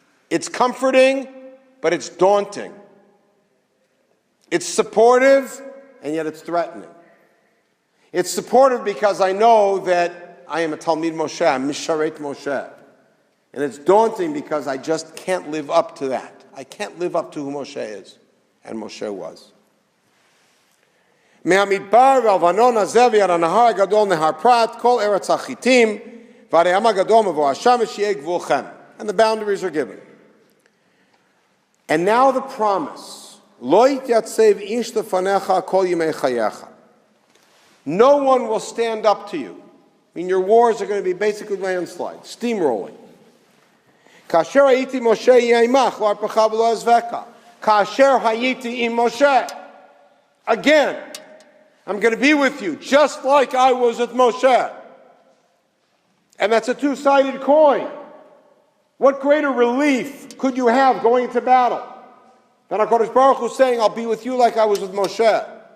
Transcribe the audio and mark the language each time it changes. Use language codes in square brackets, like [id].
[en] It's comforting, but it's daunting. It's supportive, and yet it's threatening. It's supportive because I know that I am a Talmid Moshe, I'm Misharet Moshe. And it's daunting because I just can't live up to that. I can't live up to who Moshe is, and Moshe was. [he] מהמדבר והלבנון הזה ועד הנהר הגדול נהר פרת, כל ארץ החיתים, ועד הים הגדול מבוא השמש יהיה גבולכם. [en] And the boundaries are given. And now the promise. [he] לא יתייצב איש לפניך כל ימי חייך. [en] No one will stand up to you. I mean, your wars are going to be basically landslides, steamrolling. [he] כאשר הייתי משה יהיה עמך, לא ארפך ולא אעזבך. כאשר הייתי עם Moshe. [en] Again, I'm going to be with you, just like I was with Moshe. And that's a two-sided coin. What greater relief could you have going into battle than HaKadosh Baruch Hu saying, I'll be with you like I was with Moshe?